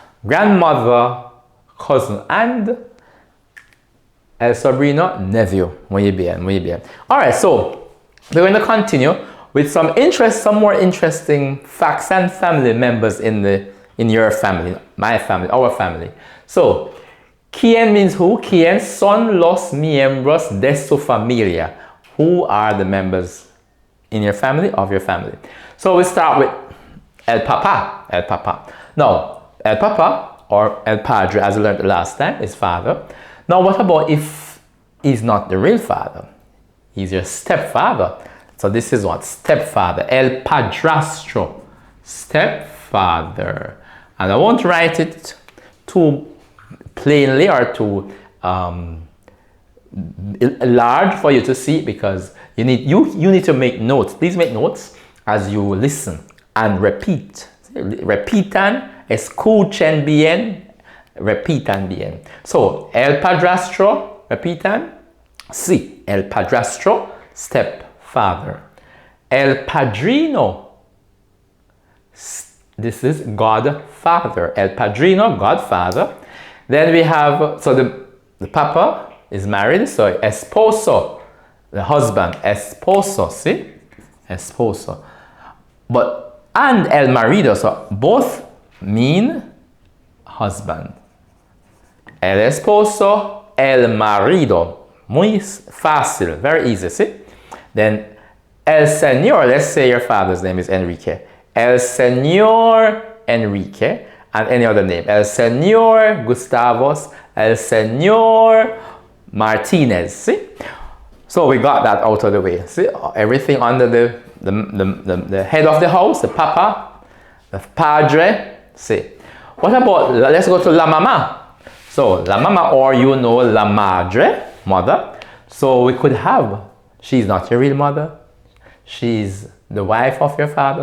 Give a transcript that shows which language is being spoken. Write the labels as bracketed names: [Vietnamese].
[English] Grandmother, cousin, and [Spanish] el sobrino, nephew. Muy bien, muy bien. [English] Alright, so we're going to continue with some more interesting facts and family members in your family, my family, our family. So ¿Quién means who? [Spanish] ¿Quién son los miembros de su familia? [English] Who are the members in your family, of your family? So we start with [Spanish] el papá, el papá. [English] Now, [Spanish] el papá, or el padre, [English] as we learned the last time, is father. Now, what about if he's not the real father? He's your stepfather. So this is what? Stepfather. [Spanish] El padrastro. Stepfather. [English] And I won't write it too plainly or too large for you to see, because you need to make notes. Please make notes as you listen and repeat. [Spanish] Repitan, escuchen bien, repitan bien. So, el padrastro, repitan. Sí, el padrastro, stepfather. El padrino, [English] this is godfather. El padrino, godfather. Then we have, so the papa is married, so esposo, the husband, esposo, see? Esposo. And [Spanish] el marido, [English] so both mean husband. [Spanish] El esposo, el marido. Muy fácil, [English] very easy, see? Then el señor, let's say your father's name is Enrique. [Spanish] El señor Enrique. [English] And any other name. [Spanish] El señor Gustavos, el señor Martinez. [English] See? So we got that out of the way. See? Everything under the head of the house, the papa, the padre. See? What about, let's go to [Spanish] la mamá. [English] So [Spanish] la mama, [English] or you know, [Spanish] la madre, [English] mother. So we could have, she's not your real mother. She's the wife of your father.